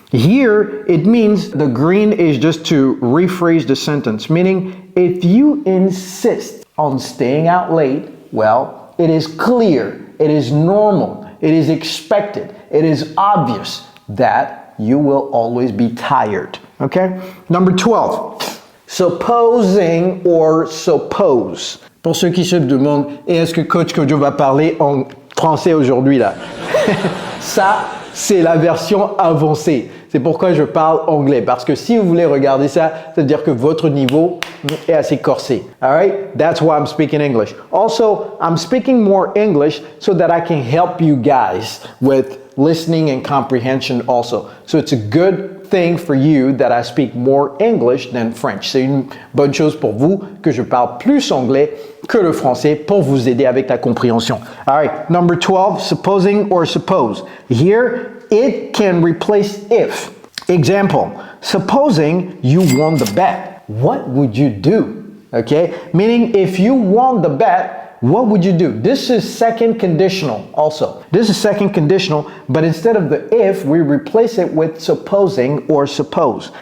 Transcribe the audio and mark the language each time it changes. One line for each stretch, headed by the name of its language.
English: Here, it means the green is just to rephrase the sentence, meaning if you insist on staying out late, well, it is clear, it is normal, it is expected, it is obvious that you will always be tired, okay? Number 12, supposing or suppose.
French: Pour ceux qui se demandent, est-ce que Coach Kojo va parler en français aujourd'hui là? Ça, c'est la version avancée. C'est pourquoi je parle anglais. Parce que si vous voulez regarder ça, ça veut dire que votre niveau est assez corsé.
English: All right? That's why I'm speaking English. Also, I'm speaking more English so that I can help you guys with listening and comprehension also. So it's a good thing for you that I speak more English than French.
French: C'est une bonne chose pour vous que je parle plus anglais que le français pour vous aider avec la compréhension.
English: All right, number 12, supposing or suppose. Here, it can replace if. Example, supposing you won the bet, what would you do? Okay, meaning if you won the bet, what would you do? This is second conditional also. This is second conditional, but instead of the if, we replace it with supposing or suppose.